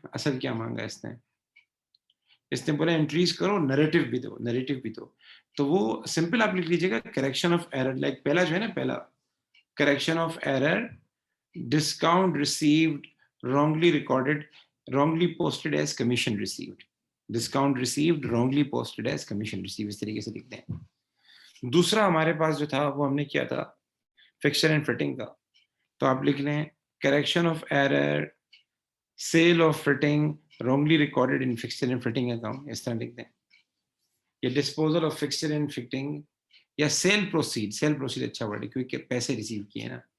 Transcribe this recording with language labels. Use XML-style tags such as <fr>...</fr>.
<ur>اصل کیا مانگا اس نے بولا انٹریز کرو, نریٹو بھی دو. تو وہ سمپل آپ لکھ لیجیے گا, کریکشن آف ایرر.</ur> <en>like</en> <ur>پہلا جو ہے نا, پہلا</ur> <en>Correction of error, discount received wrongly recorded, wrongly posted as commission received. Discount received, wrongly posted as commission received.</en> <ur>اس طریقے سے لکھتے ہیں. دوسرا ہمارے پاس جو تھا وہ ہم نے کیا تھا, فکسچر اینڈ فٹنگ کا. تو آپ لکھ لیں</ur> <en>Correction of error, sale of fitting wrongly recorded in fixture and fitting account.</en> <ur>اس طرح لکھ دیں. یا disposal of fixture and fitting, یا سیل پروسیڈ اچھا ورڈ ہے کیونکہ پیسے ریسیو کیے نا.</ur>